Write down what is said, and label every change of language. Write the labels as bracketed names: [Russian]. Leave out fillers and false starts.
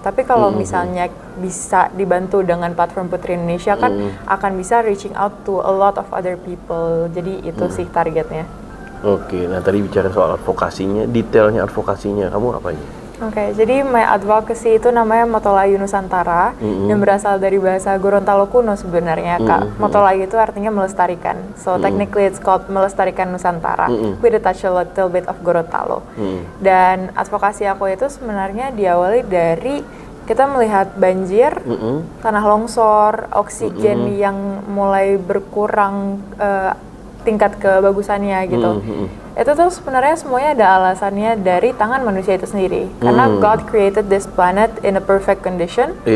[Indonesian] Tapi kalau misalnya bisa dibantu dengan platform Putri Indonesia kan akan bisa [English] reaching out to a lot of other people. [Indonesian] Jadi itu sih targetnya. Oke, nah tadi bicara soal advokasinya, detailnya advokasinya, kamu apa aja? Oke, jadi [English] my advocacy [Indonesian] itu namanya Motolayu Nusantara yang berasal dari bahasa Gorontalo kuno sebenarnya, Kak. Motolayu itu artinya melestarikan. [English] So technically it's called [Indonesian] melestarikan Nusantara [English] with a touch a little bit of Gorontalo. [Indonesian] Dan advokasi aku itu sebenarnya diawali dari kita melihat banjir, tanah longsor, oksigen yang mulai berkurang tingkat kebagusannya gitu. Itu tuh sebenarnya semuanya ada alasannya dari tangan manusia itu sendiri. [English] Karena God created this planet in a perfect condition.